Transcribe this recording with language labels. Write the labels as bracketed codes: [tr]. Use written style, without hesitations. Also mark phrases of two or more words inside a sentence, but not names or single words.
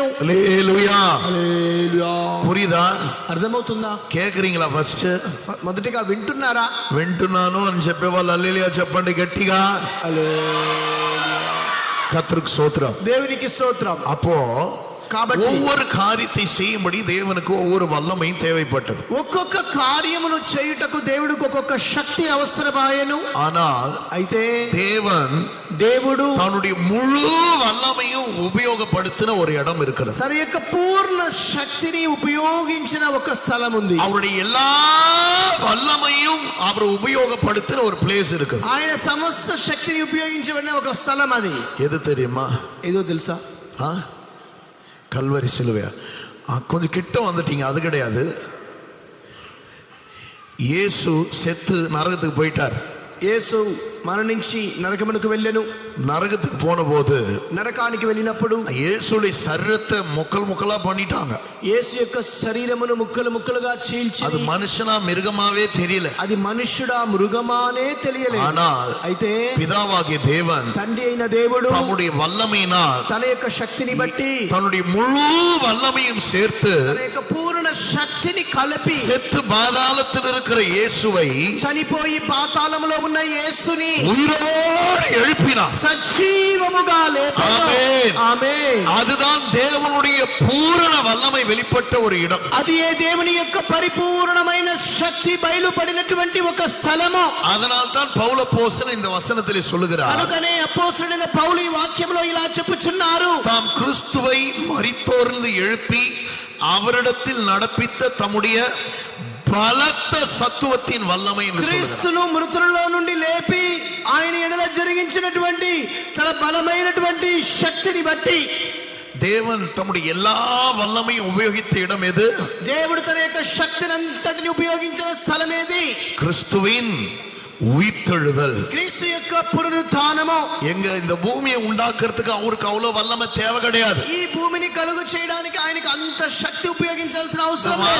[te] హల్లెలూయా. హల్లెలూయా. [ta] புரியுதா? [te] అర్థమవుతుందా? కేకరింగ్లా ఫస్ట్? మొదటిగా వింటున్నారా? వింటున్నాను అని చెప్పే వాళ్ళు హల్లెలూయా చెప్పండి గట్టిగా. [ta] கர்த்தருக்கு ஸ்தோத்திரம். [te] దేవునికి స్తోత్రం. [ta] அப்போ [te] కాబట్టి [ta] ஒவ்வொரு காரியத்தை செய்யும்படி தேவனுக்கு ஒவ்வொரு வல்லமையும் தேவைப்பட்டது. [te] ఒక్కొక్క కార్యమును చేయుటకు దేవుడికి ఒక్కొక్క శక్తి అవసరమాయెను. [ta] ஆனால் [te] అయితే [ta] దేవుడు தன்னுடைய முழு வல்லமையும் உபயோகப்படுத்தின ஒரு இடம் இருக்கிறது. [te] తన యొక్క పూర్ణ శక్తిని ఉపయోగించిన ఒక స్థలం ఉంది. [ta] அவருடைய எல்லா வல்லமையும் அவர் உபயோகப்படுத்தின ஒரு பிளேஸ் இருக்குது. [te] ఆయన సమస్త శక్తిని ఉపయోగించబడిన ఒక స్థలం అది. [ta] எது தெரியுமா? [te] ఏదో తెలుసా? [ta] கல்வரி சிலுவையா? கொஞ்சம் கிட்ட வந்துட்டீங்க. அது கிடையாது. இயேசு செத்து நரகத்துக்கு போயிட்டார். [te] యేసు మరణించి నరకమునకు వెళ్ళెను. [ta] நரகத்துக்கு போன போது, [te] నరకానికి వెళ్ళినప్పుడు [ta] இயேசுடைய சரீரத்தை முக்கலா பண்ணிட்டாங்க. [te] యేసు యొక్క శరీరమును ముక్కలు ముక్కలుగా చీల్చి, [ta] அது மனுஷனா மிருகமாவே தெரியல. [te] అది మనుష్యుడా మృగమానే తెలియలేదు. [ta] ஆனால் [te] అయితే [ta] பிதாவாகிய தேவன் [te] తండ్రి అయిన దేవుడు [ta] தம்முடைய வல்லமையினால் [te] తన యొక్క శక్తిని బట్టి [ta] தன்னுடைய முழு வல்லமையும் சேர்த்து [te] తన యొక్క పూర్ణ శక్తిని కలిపి [ta] செத்து பாதாளத்தில் இருக்கிற இயேசுவை [te] చనిపోయి పాతాళములో ఉన్న యేసుని [ta] உயிரோடு எழுப்பினார். [te] సజీవముగా లేపాడు. ఆమేన్. ఆమేన్. [ta] அதுதான் தேவனுடைய பூரண வல்லமை வெளிப்பட்ட ஒரு இடம். [te] అది ఏ దేవుని యొక్క పరిపూర్ణమైన శక్తి బయలుపడినటువంటి ఒక స్థలము. [ta] அதனால் தான் பவுல் அப்போஸ்தலன் இந்த வசனத்திலே சொல்லுகிறார், [te] కనుకనే అపోస్తలుడైన పౌలు ఈ వాక్యంలో ఇలా చెప్పుచున్నారు, [ta] தாம் கிறிஸ்துவை மரித்தோரிலிருந்து எழுப்பி அவரிடத்தில் நடப்பித்த தம்முடைய பலத்த சத்துவத்தின் வல்லமை என்று சொல்கிறார். [te] క్రీస్తును మృతులలో నుండి లేపి ఆయన ఎడల జరిగించినటువంటి తన బలమైనటువంటి శక్తిని బట్టి [ta] தேவன் தம்முடைய எல்லா வல்லமையும் உபயோகித்த இடம் எது? [te] దేవుడు తన యొక్క శక్తిని అంతటిని ఉపయోగించిన స్థలం ఏది? [ta] கிறிஸ்துவின் உயிர்த்தெழுதல். [te] క్రీస్తు యొక్క పునరుత్థానము. [ta] எங்க இந்த பூமியை உண்டாக்குறதுக்கு அவருக்கு அவ்வளவு வல்லமை தேவை கிடையாது. [te] ఈ భూమిని కలుగు చేయడానికి ఆయనకు అంత శక్తి ఉపయోగించాల్సిన అవసరం లేదు.